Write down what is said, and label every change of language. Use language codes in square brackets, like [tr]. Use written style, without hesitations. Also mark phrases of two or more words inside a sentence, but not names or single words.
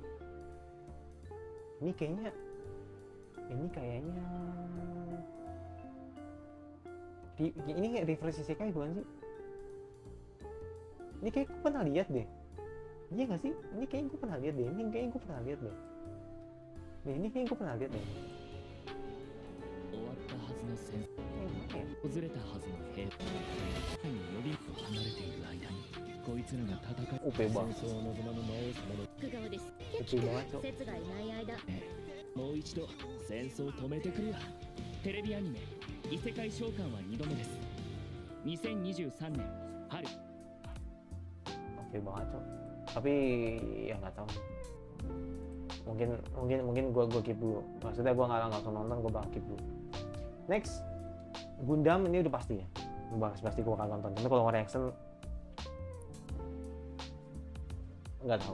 [id] Ini kayaknya ini kayak reverse isekai bukan sih? Ini kayak gue pernah lihat deh. Iya nggak sih? Ini kayak gue pernah lihat deh. Ini kayak gue pernah lihat deh. [ja] 終わったはずの戦争訪れたはずの兵隊に予備を離れている間にこいつらが戦い [id] OP [ja] 戦 [id] banget. [ja] 争を望まぬ魔王様の苦顔です [id] OP banget cok. [ja] 説がいない間もう一度戦争を止めてくれや。テレビアニメ異世界召喚は2度目です。2023年春 [id] OP banget cok. Tapi ya nggak tahu. Mungkin gue keep dulu. Maksudnya gue nggak langsung nonton, gue bakal keep dulu. Next, Gundam ini udah pasti ya. Pasti gue bakal nonton. Tapi kalau reaction nggak tahu.